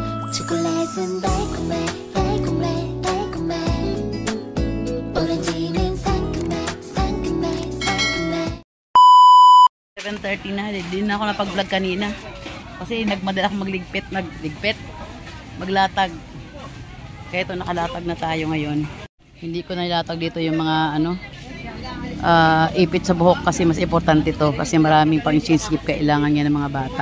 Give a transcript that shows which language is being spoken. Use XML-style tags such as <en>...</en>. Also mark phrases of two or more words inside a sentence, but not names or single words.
<ko>초콜릿은 달콤해 달콤해 달콤해 오렌지는 상큼해 상큼해 상큼해</ko> <tl>7:30 na, hindi na ako napag-vlog kanina kasi nagmadala akong maglatag, kaya ito nakalatag na tayo ngayon. Hindi ko nilatag dito yung mga ipit sa buhok kasi mas importante to kasi maraming pang</tl> <en>exchange gift</en> <tl>kailangan yan ng mga bata.</tl>